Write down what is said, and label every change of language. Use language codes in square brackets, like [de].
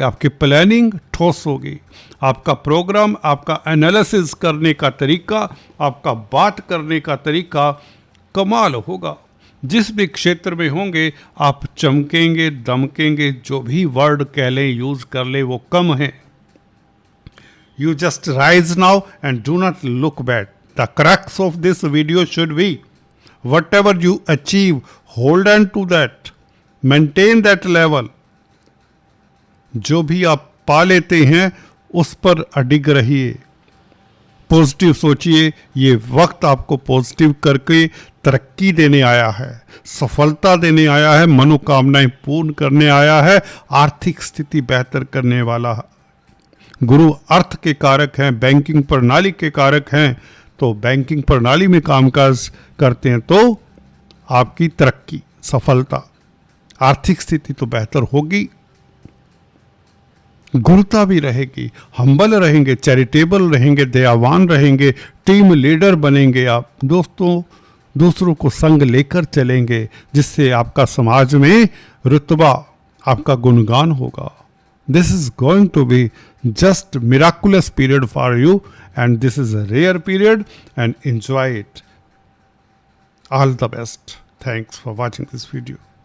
[hi] आपकी प्लानिंग ठोस होगी, आपका प्रोग्राम, आपका एनालिसिस करने का तरीका, आपका बात करने का तरीका कमाल होगा। जिस भी क्षेत्र में होंगे आप चमकेंगे, दमकेंगे। जो भी वर्ड कह लें, यूज कर लें, वो कम है। [en] You just rise now and do not look back. The crux of this video should be, whatever you achieve, hold on to that. Maintain that level. [hi] जो भी आप पा लेते हैं उस पर अडिग रहिए, पॉजिटिव सोचिए। ये वक्त आपको पॉजिटिव करके तरक्की देने आया है, सफलता देने आया है, मनोकामनाएं पूर्ण करने आया है, आर्थिक स्थिति बेहतर करने वाला है। गुरु अर्थ के कारक हैं, बैंकिंग प्रणाली के कारक हैं, तो बैंकिंग प्रणाली में कामकाज करते हैं तो आपकी तरक्की, सफलता, आर्थिक स्थिति तो बेहतर होगी। गुरुता भी रहेगी, हम्बल रहेंगे, चैरिटेबल रहेंगे, दयावान रहेंगे, टीम लीडर बनेंगे आप। दोस्तों, दूसरों को संग लेकर चलेंगे, जिससे आपका समाज में रुतबा, आपका गुणगान होगा। [en] This is going to be just miraculous period for you, and this is a rare period, and enjoy it. All the best. Thanks for watching this video.